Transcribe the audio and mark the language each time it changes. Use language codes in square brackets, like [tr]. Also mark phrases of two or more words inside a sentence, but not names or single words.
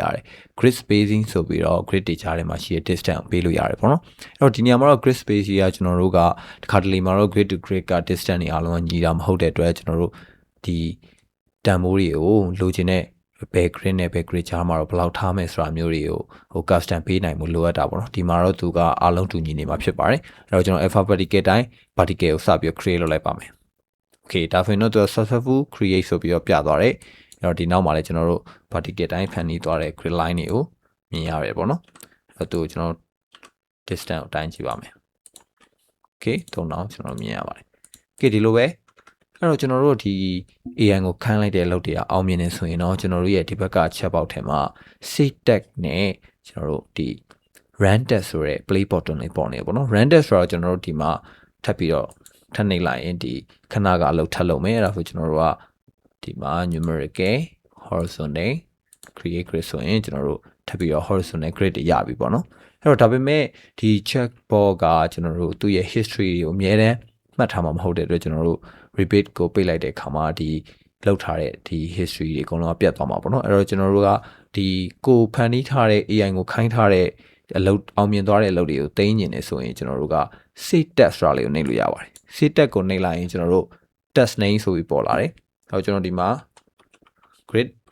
[my] ရတယ် [en] grid spacing [my] ဆိုပြီးတော့ grid တွေကြားထဲမှာရှိတဲ့ distance ပေးလို့ရတယ်ပေါ့နော်အဲ့တော့ဒီနေရာမှာတော့ [en] grid spacing [my] ကကျွန်တော်တို့ကတခါတလေမှာတော့ [en] grid to grid [my] က distance တွေအားလုံးညီတာမဟုတ်တဲ့အတွက်ကျွန်တော်တို့ဒီတန်ဖိုးတွေကိုလိုချင်တဲ့ဘယ် grid နဲ့ဘယ် grid ကြားမှာတော့ဘယ်လောက်ထားမယ်ဆိုတာမျိုးတွေကိုcustom ပေးနိုင်မှုလိုအပ်တာပေါ့နော်ဒီမှာတော့သူကအားလုံးတူညီနေမှာဖြစ်ပါတယ်အဲ့တော့ကျွန်တော် [en] alpha particle [my] တိုင်း particle ကိုစပြီး create လုပ်လိုက်ပါမယ် okay ဒါဆိုရင်တော့သူ [en] successful create [my] ဆိုပြီးတော့ပြသွားတယ်အဲ့တော့ဒီနောက်မှာလည်းကျွန်တော်တို့ particle တိုင်းဖန်တီးသွားတဲ့ [en] grid line [my] တွေကိုမြင်ရတယ်ပေါ့နော်အဲ့တော့သူကျွန်တော် distance ကိုတိုင်းကြည့်ပါမယ် okay သုံးတော့ကျွန်တော်မြင်ရပါတယ် okay ဒီလိုပဲအဲ့တော့ကျွန်တော်တို့ဒီ AI ကိုခိုင်းလိုက်တဲ့အလုပ်တွေကအောင်မြင်နေဆိုရင်တော့ကျွန်တော်တို့ရဲ့ဒီဘက်က chatbot ထဲမှာ [en] save tag [my] နဲ့ကျွန်တော်တို့ဒီ [en] run test [my] ဆိုတဲ့ [en] play button [my] လေးပေါ် နေပေါ့နော် [en] run test [my] ဆိုတော့ကျွန်တော်တို့ဒီမှာထပ်ပြီးတော့ထပ်နှိပ်လိုက်ရင်ဒီခဏကအလုပ်ထပ်လုပ်မယ်အဲ့ဒါဆိုကျွန်တော်တို့ကဒီမှာ [en] numerical horizontal create grid [my] ဆိုရင်ကျွန်တော်တို့ထပ်ပြီးတော့ [en] horizontal grid [my] တွေရပြီပေါ့နော်အဲ့တော့ဒါပေမဲ့ဒီ chatbot ကကျွန်တော်တို့သူ့ရဲ့ history ကိုအမြဲတမ်းမှတ်ထားမှာမဟုတ်တဲ့အတွက်ကျွန်တော်တို့ repeat ကိုပိတ်လိုက်တဲ့အခါမှာဒီလောက်ထားတဲ့ဒီ history တွေအကုန်လုံးပြတ်သွားမှာပေါ့နော်အဲ့တော့ကျွန်တော်တို့ကဒီကိုဖန်တီးထားတဲ့ AI ကိုခိုင်းထားတဲ့အလုပ်အောင်မြင်သွားတဲ့အလုပ်တွေကိုသိညင်နေဆိုရင်ကျွန်တော်တို့က [en] save test [my] ဆိုတာလေးကိုနှိပ်လို့ရပါတယ် [en] save test [my] ကိုနှိပ်လိုက်ရင်ကျွန်တော်တို့ [en] test name [my] ဆိုပြီးပေါ်လာတယ်အဲ့တော့ကျွန်တော်ဒီမှာ grid